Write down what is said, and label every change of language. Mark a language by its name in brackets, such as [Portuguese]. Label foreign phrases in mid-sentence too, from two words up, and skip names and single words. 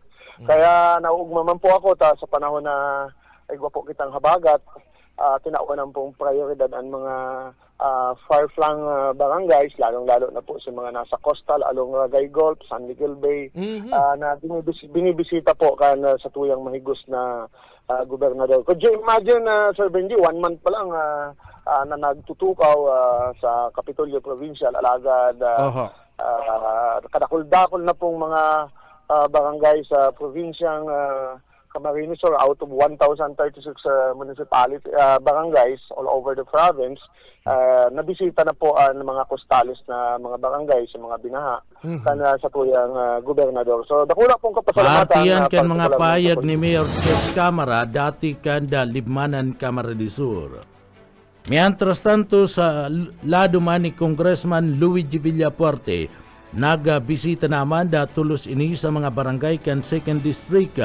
[Bikol] Kaya nauugmaman po ako sa panahon na igwa po kitang habagat, tinaunan pong prioridad ang mga far-flung barangays, lalong-lalo na po sa mga nasa coastal, along Ragay Gulf, San Miguel Bay, na binibisita po kan sa tuyang mahigos na gobernador. [English] Could you imagine, [Bikol] Sir Benji, 1 month pa lang na nagtutukaw sa Kapitolyo Provincial, alagad kadakol-dakol na pong mga barangay sa probinsyang Camarines Sur, [English] out of 1,036 municipality barangays all over the province. [Bikol] Nabisita na po ang mga costalis na mga barangay sa mga binaha sa tuyang gobernador. So dakula pong kapasalamatan. Partiyan kan mga payag ni Mayor Jess Camara dati kanda Libmanan, Camarines del Sur. [Spanish] Mientras tanto [Bikol] sa lado man ni Congressman Luigi Villapuerte, nagbisita naman tulos ini sa mga barangay kan 2nd District.